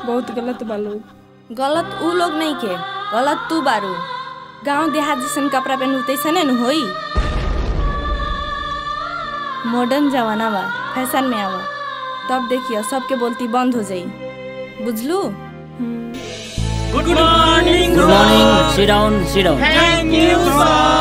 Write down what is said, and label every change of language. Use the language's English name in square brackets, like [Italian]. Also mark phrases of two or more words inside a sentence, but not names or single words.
[Bhojpuri] बहुत गलत बा लोग। गलत उ लोग नहीं के, गलत तू बारू। गांव देहात जैसन कपड़ा पहनू तैसने न होई। मॉडर्न जमाना बा, फैशन में आवा, तब देखिए सबके बोलती बंद हो जाई। बुझलू? [English] good morning, sit down, sit down. thank you sir.